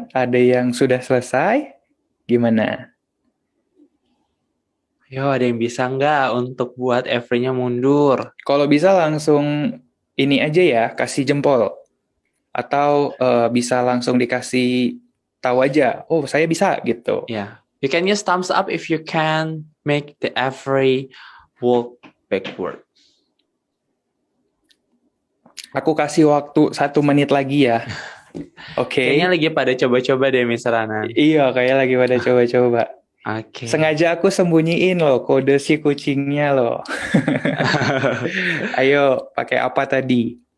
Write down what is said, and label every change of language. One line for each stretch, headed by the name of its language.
Indonesian: Ada yang sudah selesai? Gimana? Yo, ada yang bisa nggak untuk buat every-nya mundur? Kalau bisa langsung ini aja ya, kasih jempol. Atau bisa langsung dikasih tahu aja, oh saya bisa gitu.
English: Yeah, you can use thumbs up if you can make the every walk backward.
Indonesian: Aku kasih waktu 1 menit lagi ya. Oke. Kayaknya lagi pada coba-coba deh, Miss Rana. Iya, kayak lagi pada coba-coba. Oke. Sengaja aku sembunyiin loh kode si kucingnya loh. Ayo, pakai apa tadi?